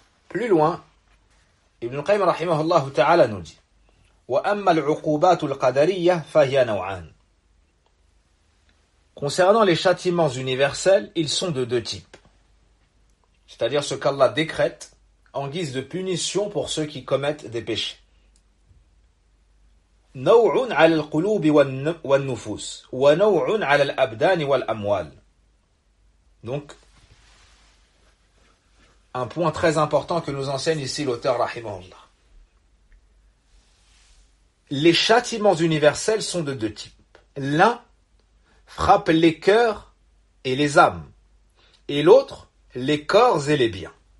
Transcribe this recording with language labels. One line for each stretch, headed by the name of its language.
French: Plus loin,
Arabic: Ibn Qayyim rahimahullah ta'ala
French: nous dit:
Arabic: وأما العقوبات القدرية فهي نوعان.
French: Concernant les châtiments universels, ils sont de deux types. C'est-à-dire ce qu'Allah décrète en guise de punition pour ceux qui commettent des péchés.
Arabic: نوعٌ على القلوب والنفوس ونوعٌ على الأبدان والأموال.
French: Donc, un point très important que nous enseigne ici l'auteur rahimahullah. Les châtiments universels sont de deux types. L'un frappe les cœurs et les âmes, et l'autre les corps et les biens.